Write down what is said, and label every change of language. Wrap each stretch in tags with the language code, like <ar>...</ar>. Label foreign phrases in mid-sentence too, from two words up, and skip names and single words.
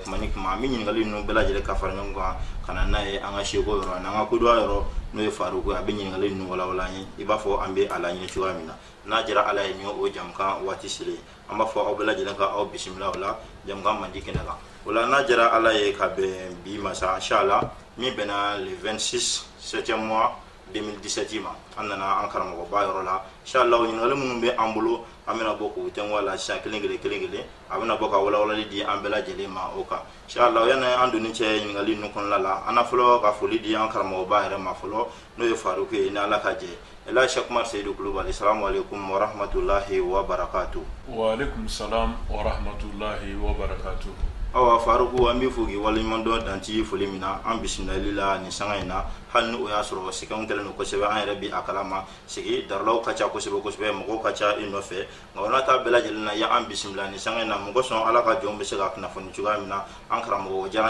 <bm>kuma ni kuma an bɛ ɲininkali ninnu bɛɛ lajɛlen ka fara ɲɔgɔn kan ka na n'a ye an ka seko yɔrɔ n'an ka kodɔn yɔrɔ n'o ye Faruku a bɛ ɲininkali ninnu walawala an ye i b'a fɔ an bɛ a laɲini cogoya min na n'a jɛra Ala ye ni o jamukan waati selen an b'a fɔ aw bɛɛ lajɛlen ka aw bisimila o la jamukan mandi kɛnɛ kan o la n'a jɛra Ala ye ka bɛn bi ma sa inchallah min bɛnna le 26</bm> <fr>7e mois</fr> <bm>2017 ma an nana an karamɔgɔba yɔrɔ la inchallah ɲininkali minnu bɛ an bolo an bɛna bɔ k'u tɛnku la siɲɛ kelen a bɛna bɔ ka walawalali di an bɛɛ lajɛlen ma o kan inchallah yanni an donni cɛ ɲininkali ninnu kɔnɔna la an na fɔlɔ ka foli di an karamɔgɔba yɛrɛ ma fɔlɔ n'o ye Faruku ye ni Ala ka jɛ Elhaji Seku Umaru Seydou Kulubali</bm> <ar>السلام عليكم ورحمة الله وبركاته. وعليكم السلام ورحمة الله وبركاته. Awa Faruku an b'i fo k'i waleɲuman dɔn danci foli min na an bisimilali la nin sanga in na hali ni o y'a sɔrɔ sɛgɛnw kɛlen don kosɛbɛ an yɛrɛ bi a kalama sigi daralaw ka ca kosɛbɛ mɔgɔw ka ca i nɔfɛ nka o n'a ta bɛɛ lajɛlen na ya an bisimila nin sanga in na mɔgɔ sɔn Ala ka jɔnw bɛ se ka kunnafoni cogoya min na an karamɔgɔ o diyara an</ar>